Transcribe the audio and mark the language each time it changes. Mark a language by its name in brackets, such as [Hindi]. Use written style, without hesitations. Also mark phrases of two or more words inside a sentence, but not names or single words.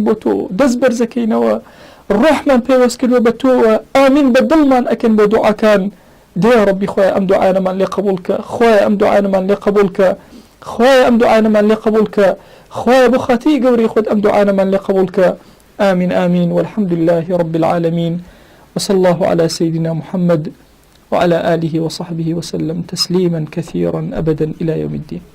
[Central Kurdish] بۆ تۆ دەست بەرزەکەینەوە ڕۆحمان پێوەست کردووە بە تۆوە ئامین بە دڵمان ئەکەن بۆ دوعاکان دێ رەبی خۆی ئەم دوعایەمان لێ قبوڵکە خۆی ئەم دوعایەمان لێ قبوڵکە خۆی ئەم دوعایەمان لێ قبوڵکە خۆی بۆ خاتی گەورەی خۆت ئەم دوعایەمان لێ قبوڵکە [Arabic] آمين آمين والحمد لله رب العالمين وصلى الله على سيدنا محمد وعلى آله وصحبه وسلم تسليما كثيرا أبدا إلى يوم الدين.